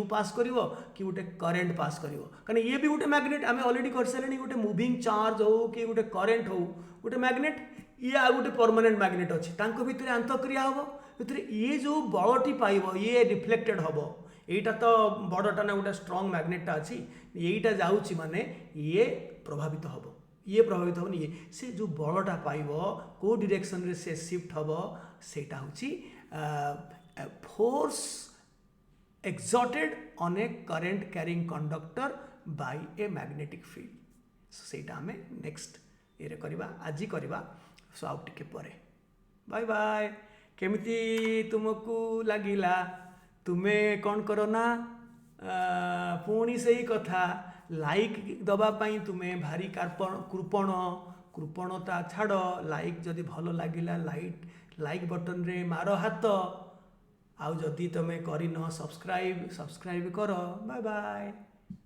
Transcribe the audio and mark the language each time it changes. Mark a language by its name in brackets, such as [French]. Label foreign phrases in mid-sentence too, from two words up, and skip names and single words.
[Odia] ପାସ୍ କରିବ କି ଗୋଟେ [English] current pass [Odia] କରିବ କାରଣ ଇଏ ବି ଗୋଟେ ମ୍ୟାଗ୍ନେଟ୍ ଆମେ ଅଲରେଡ଼ି କରିସାରିଲେଣି ଗୋଟେ [English] moving charge [Odia] ହଉ କି ଗୋଟେ କରେଣ୍ଟ ହଉ ଗୋଟେ ମ୍ୟାଗ୍ନେଟ୍ ଇଏ ଆଉ ଗୋଟେ [English] permanent magnet [Odia] ଅଛି ତାଙ୍କ ଭିତରେ ଆନ୍ତଃକ୍ରିୟା ହେବ ଭିତରେ ଇଏ ଯେଉଁ ବଳଟି ପାଇବ ଇଏ ରିଫ୍ଲେକ୍ଟେଡ୍ ହେବ ଏଇଟା ତ ବଡ଼ଟା ନା ଗୋଟେ [English] strong magnetta [Odia] ଅଛି ଏଇଟା ଯାଉଛି ମାନେ ଇଏ ପ୍ରଭାବିତ ହେବ ଇଏ ପ୍ରଭାବିତ ହେବନି ଇଏ ସେ ଯେଉଁ ବଳଟା ପାଇବ କେଉଁ ଡିରେକ୍ସନରେ ସେ ସିଫ୍ଟ ହେବ ସେଇଟା ହେଉଛି [English] ଫୋର୍ସ exerted on a current carrying conductor by a magnetic field so [Odia] ସେଇଟା ଆମେ ନେକ୍ସଟ ଇଏରେ କରିବା ଆଜି କରିବା ସୋ ଆଉ ଟିକେ ପରେ [English] bye bye [Odia] କେମିତି ତୁମକୁ ଲାଗିଲା ତୁମେ କ'ଣ କର ନା ପୁଣି ସେଇ କଥା ଲାଇକ୍ ଦେବା ପାଇଁ ତୁମେ ଭାରି କୃପଣତା ଛାଡ଼ ଲାଇକ୍ ଯଦି ଭଲ ଲାଗିଲା [English] like buttonre [Odia] ମାର ହାତ ଆଉ ଯଦି ତୁମେ କରିନ ସବସ୍କ୍ରାଇବ୍ କର [English] bye bye.